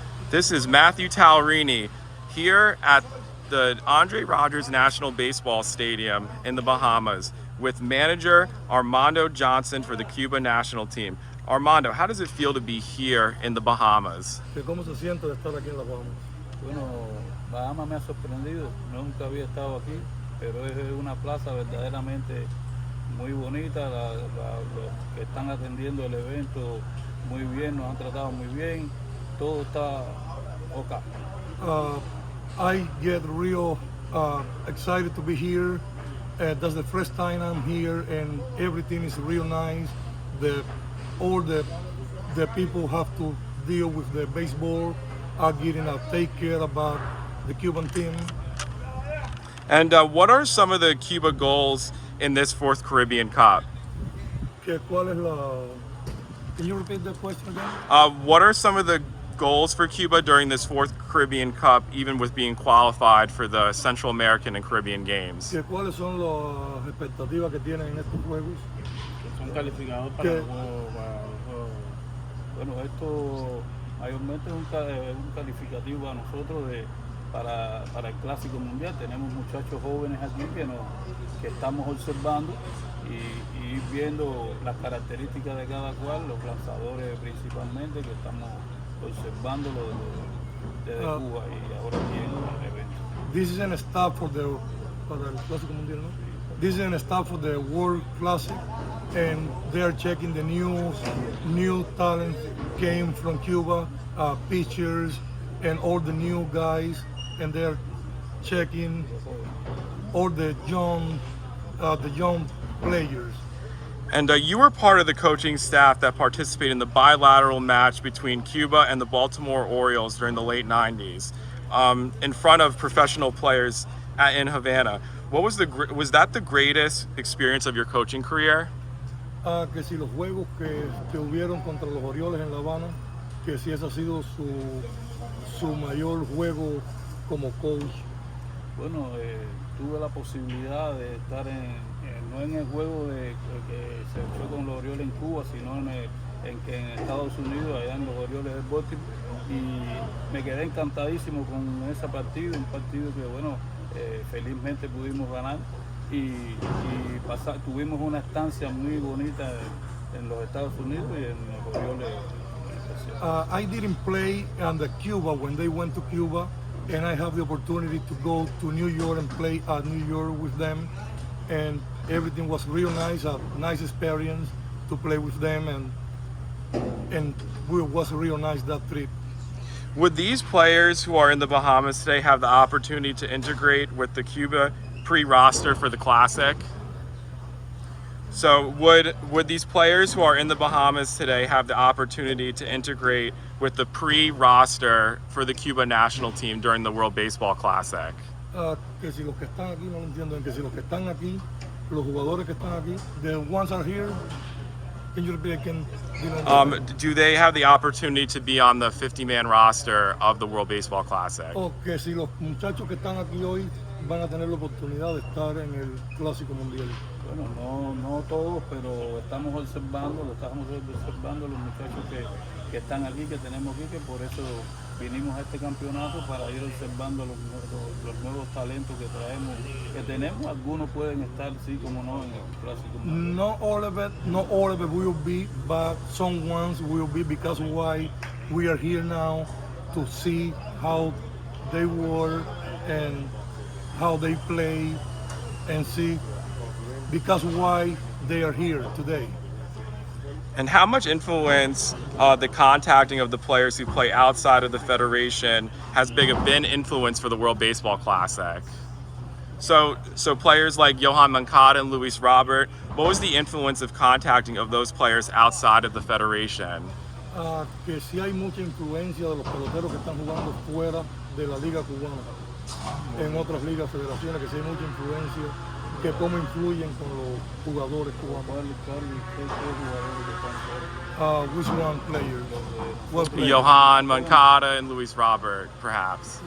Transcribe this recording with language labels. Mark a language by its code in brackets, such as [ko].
[en] This is Matthew Tallarini here at the Andre Rogers National Baseball Stadium in the Bahamas with manager Armando Johnson for the Cuba national team. Armando, how does it feel to be here in the Bahamas? [es] ¿Cómo se siente de estar aquí en La Bahamas? Bueno, Bahamas me ha sorprendido, nunca había estado aquí, pero es una plaza verdaderamente muy bonita, los que están atendiendo el evento muy bien, nos han tratado muy bien, todo está ok. [en] I get real excited to be here. That's the first time I'm here, and everything is real nice. All the people have to deal with the baseball are getting a take care about the Cuban team. And what are some of the Cuba goals in this fourth Caribbean Cup? [es] ¿Cuál es la? [en] Can you repeat the question again? What are some of the goals for Cuba during this fourth Caribbean Cup, even with being qualified for the Central American and Caribbean Games? [es] ¿Cuáles son las expectativas que tienen en estos juegos? Son calificados para los juegos. Bueno, esto mayormente es un calificativo para nosotros para el Clásico Mundial. Tenemos muchachos jóvenes aquí que estamos observando y viendo las características de cada cual, los lanzadores principalmente, que estamos observando desde Cuba y ahora aquí en el evento. [en] This is an staff [es] para el Clásico Mundial, ¿no? [en] This is an staff for the World Classic, and they are checking the new talent came from Cuba, pitchers, and all the new guys, and they are checking all the young players. And you were part of the coaching staff that participated in the bilateral match between Cuba and the Baltimore Orioles during the late 90s in front of professional players in Havana. Was that the greatest experience of your coaching career? [es] Que si los juegos que hubieron contra los Orioles en La Habana, que si ese ha sido su mayor juego como coach. Bueno, tuve la posibilidad de estar no en el juego que se echó con los Orioles en Cuba, sino en Estados Unidos, allá en los Orioles del Baltimore, y me quedé encantadísimo con ese partido, un partido que, bueno, felizmente pudimos ganar y tuvimos una estancia muy bonita en los Estados Unidos y en los Orioles en especial. [en] I didn't play under Cuba when they went to Cuba, and I have the opportunity to go to New York and play at New York with them, and everything was real nice, a nice experience to play with them, and it was real nice that trip. Would these players who are in the Bahamas today have the opportunity to integrate with the Cuba pre-roster for the Classic? So would these players who are in the Bahamas today have the opportunity to integrate with the pre-roster for the Cuba national team during the World Baseball Classic? [es] Que si los que están aquí, no lo entiendo, que si los que están aquí, los jugadores que están aquí, [en] the ones are here, can you repeat again? Do they have the opportunity to be on the 50-man roster of the World Baseball Classic? [es] O que si los muchachos que están aquí hoy van a tener la oportunidad de estar en el Clásico Mundial. Bueno, no todos, pero estamos observando los muchachos que están aquí, que tenemos aquí, que por eso vinimos a este campeonato para ir observando los nuevos talentos que tenemos. Algunos pueden estar, sí, como no, en el Clásico Mundial. [en] Not all of it will be, but some ones will be, because why we are here now to see how they work and how they play and see because why they are here today. And how much influence the contacting of the players who play outside of the Federation has been influence for the World Baseball Classic? So players like Johan Moncada and Luis Robert, what was the influence of contacting of those players outside of the Federation? [es] Que sí hay mucha influencia de los peloteros que están jugando fuera de la liga cubana, en otras ligas, federaciones, que sí hay mucha influencia, que cómo influyen con los jugadores cubanos. [en] Which one player? Johan Moncada and Luis Robert, perhaps.